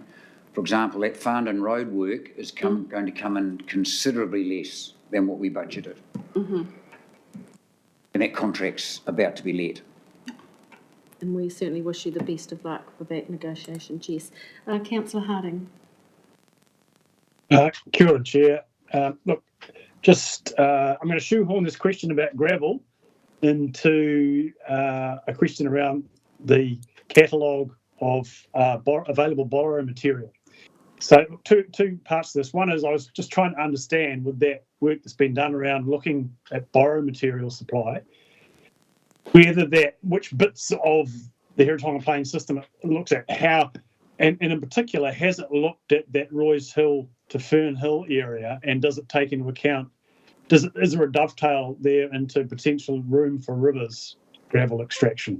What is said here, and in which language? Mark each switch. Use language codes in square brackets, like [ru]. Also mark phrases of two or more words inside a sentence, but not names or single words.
[en] For example, that Farndon road work is going to come in considerably less than what we budgeted. And that contract's about to be let. And we certainly wish you the best of luck with that negotiation, Jess. Councillor Harding. [mi] Kia ora, [en] Chair. Look, just I'm going to shoehorn this question about gravel into a question around the catalogue of available borrow material. So two parts to this. One is I was just trying to understand, with that work that's been done around looking at borrow material supply, which bits of the Heretaunga Plain system it looks at, how, and in particular, has it looked at that Roy's Hill to Fern Hill area, and does it take into account, is there a dovetail there into potential room for rivers gravel extraction?